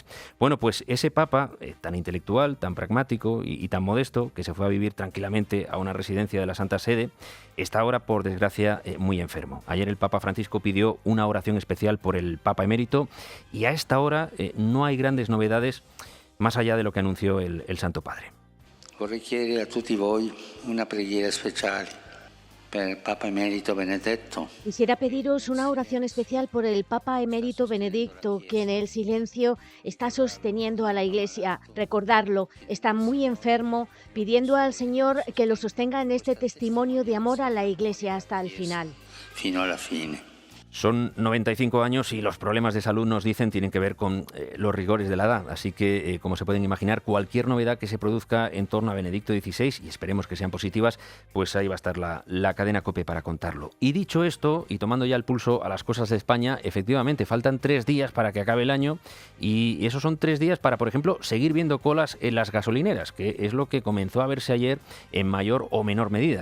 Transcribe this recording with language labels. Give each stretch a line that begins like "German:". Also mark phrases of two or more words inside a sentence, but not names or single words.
Spanish: Bueno, pues ese papa, tan intelectual, tan pragmático y tan modesto, que se fue a vivir tranquilamente a una residencia de la Santa Sede, está ahora, por desgracia, muy enfermo. Ayer el Papa Francisco pidió una oración especial por el Papa Emérito, y a esta hora no hay grandes novedades más allá de lo que anunció el Santo Padre.
Italian: Vorrei chiedere a tutti voi una preghiera speciale per il Papa Emérito Benedetto.
Spanish: Quisiera pediros una oración especial por el Papa Emérito Benedicto, que en el silencio está sosteniendo a la Iglesia. Recordarlo, está muy enfermo, pidiendo al Señor que lo sostenga en este testimonio de amor a la Iglesia hasta el final.
Italian: Fino alla fine.
Spanish: Son 95 años y los problemas de salud, nos dicen, tienen que ver con los rigores de la edad. Así que, como se pueden imaginar, cualquier novedad que se produzca en torno a Benedicto XVI, y esperemos que sean positivas, pues ahí va a estar la cadena COPE para contarlo. Y dicho esto, y tomando ya el pulso a las cosas de España, efectivamente, faltan 3 días para que acabe el año, y esos son 3 días para, por ejemplo, seguir viendo colas en las gasolineras, que es lo que comenzó a verse ayer en mayor o menor medida.